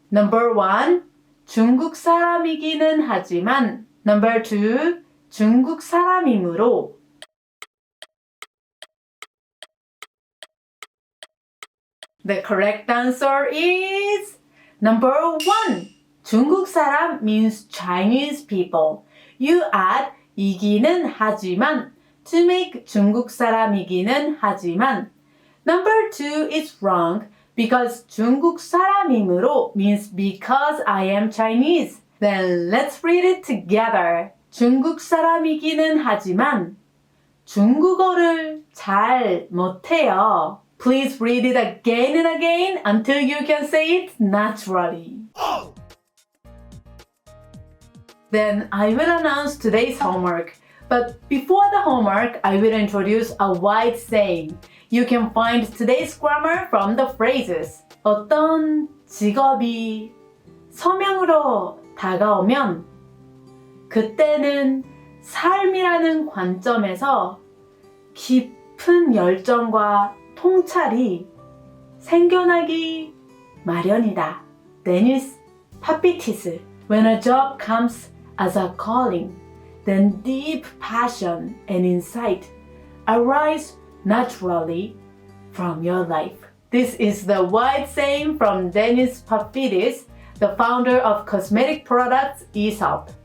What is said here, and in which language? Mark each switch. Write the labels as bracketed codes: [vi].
[en] Number 1. [ko] 중국 사람이기는 하지만 [en] Number 2. [ko] 중국 사람이므로 [en] The correct answer is number 1. 중국 사람 means Chinese people. You add 이기는 하지만 to make [ko] 중국 사람이기는 하지만 [en] Number 2 is wrong because [ko] 중국 사람이므로 [en] means because I am Chinese. Then let's read it together. [ko] 중국 사람이기는 하지만 중국어를 잘 못해요. [en] Please read it again and again until you can say it naturally. Then I will announce today's homework. But before the homework, I will introduce a wide saying. You can find today's grammar from the phrases. [ko] 어떤 직업이 서명으로 다가오면 그때는 삶이라는 관점에서 깊은 열정과 통찰이 생겨나기 마련이다. 데니스 파피티스. [en] When a job comes as a calling, then deep passion and insight arise naturally from your life. This is the wide saying from Denis Papidis, the founder of cosmetic products Aesop.